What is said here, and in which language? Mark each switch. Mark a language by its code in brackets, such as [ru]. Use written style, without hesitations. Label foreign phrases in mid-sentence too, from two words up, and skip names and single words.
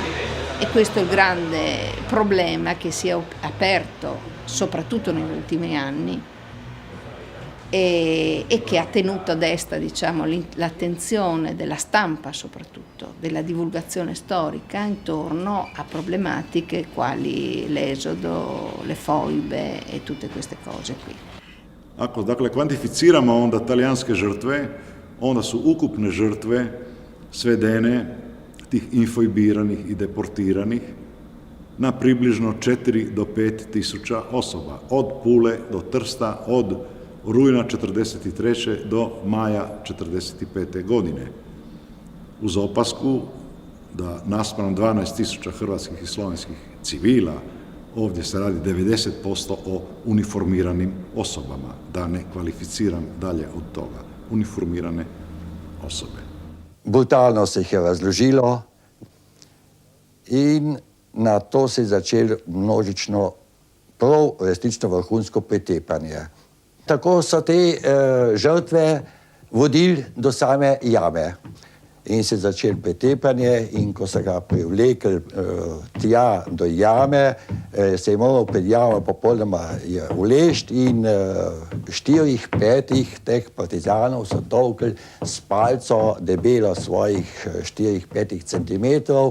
[it] E questo è il grande problema che si è aperto soprattutto negli ultimi anni e che ha tenuto a destra, diciamo, l'attenzione della stampa, soprattutto della divulgazione storica, intorno a problematiche quali l'esodo, le foibe e tutte queste cose qui. [hr] Ako dakle kvantificiramo onda talijanske žrtve, onda su ukupne žrtve svedene tih infojbiranih i deportiranih na približno 4 do 5 tisuća osoba, od Pule do Trsta, od rujna 1943. do maja 1945. godine. Uz opasku da naspram 12 tisuća hrvatskih i slovenskih civila, ovdje se radi 90% o uniformiranim osobama, da ne kvalificiram dalje od toga, uniformirane osobe. [sl] Brutalno se jih je razložilo in na to se je začelo množično, prav resnično vrhunsko pretepanje. Tako so te žrtve vodili do same jame in se je začelo pretepanje, in ko so ga privlekli tja do jame, se je moral pred jamo popolnoma uležiti in 4-5 teh partizanov so tolkli s palco debelo svojih 4-5 centimetrov.